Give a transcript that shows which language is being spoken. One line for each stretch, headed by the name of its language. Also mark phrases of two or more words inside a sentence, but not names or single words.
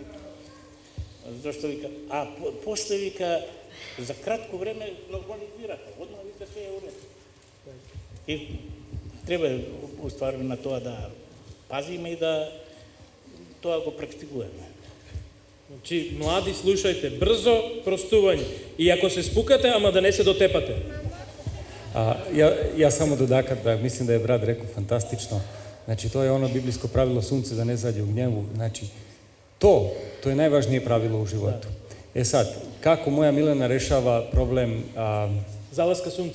Macedonian: Зашто вика, а после вика, за кратко време нормализираха, одма вика се е уред. И треба устварно на тоа да пазиме и да тоа го практикуваме. Значи, млади, слушајте, брзо простување. И ако се спукате, ама да не се дотепате.
Serbian: Ja samo dodatak da mislim da je brat rekao fantastično. Znači, to je ono biblijsko pravilo sunce da ne zađe u gnjevu. Znači, to je najvažnije pravilo u životu. E sad, kako moja Milena rešava problem zalaska sunca,